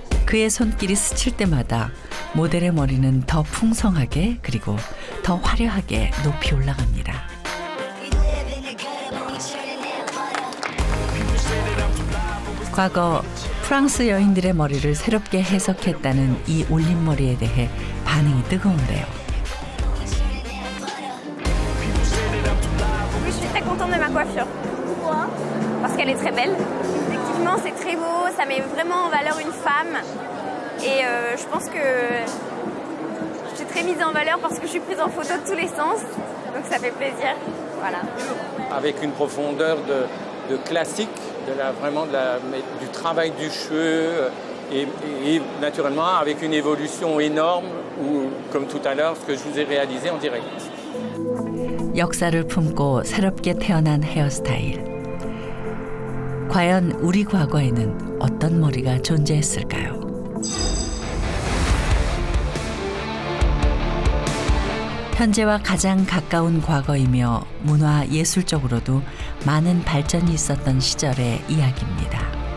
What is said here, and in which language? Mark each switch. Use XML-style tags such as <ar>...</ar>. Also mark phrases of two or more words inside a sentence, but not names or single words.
<ko>그의 손길이 스칠 때마다 모델의 머리는 더 풍성하게 그리고 더 화려하게 높이 올라갑니다. 과거 프랑스 여인들의 머리를 새롭게 해석했다는 이 올림머리에 대해 반응이 뜨거운데요.</ko> <fr>Oui, je suis très contente de ma coiffure. Pourquoi? Parce qu'elle est très belle. Effectivement, c'est très beau, ça met vraiment en valeur une femme. Et je pense que je suis très mise en valeur parce que je suis prise en photo de tous les sens. Donc ça fait plaisir. Voilà. Avec une profondeur de classique, du travail du cheveu et naturellement avec une évolution énorme ou comme tout à l'heure ce que je vous ai réalisé en direct.</fr> <ko>역사를 품고 새롭게 태어난 헤어스타일. 과연 우리 과거에는 어떤 머리가 존재했을까요? 현재와 가장 가까운 과거이며 문화 예술적으로도 많은 발전이 있었던 시절의 이야기입니다.</ko>